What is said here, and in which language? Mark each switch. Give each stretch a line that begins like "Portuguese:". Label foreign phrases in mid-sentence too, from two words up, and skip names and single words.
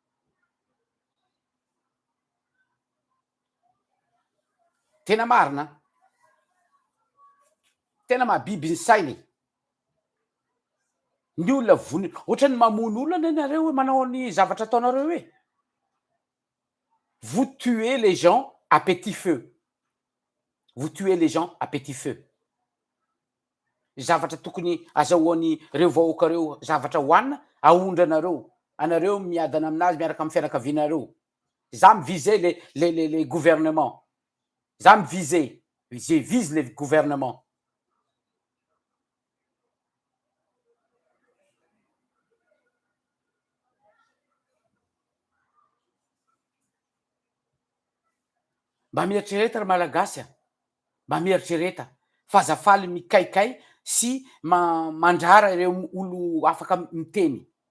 Malagasy: Tena marina. Tena mahabiby ny sainy. Ny olona ohatrany mamono olona ianareo hoe manao ny zavatra ataonareo hoe.
French: Vous tuez les gens à petit feu. Vous tuez les gens à petit feu.
Malagasy: Zavatra tokony azahoany reo vahoakareo zavatra hoanina, aondranareo. Anareo miadana aminazy miaraka amin'ny fianakavianareo. Za miviser
French: les gouvernements.
Malagasy: Za miviser.
French: Je vise les gouvernements.
Malagasy: Mba mieritrereta ry malagasy, mba mieritrereta fa zafaly mikaikay sy mandrara ireo olo afaka miteny.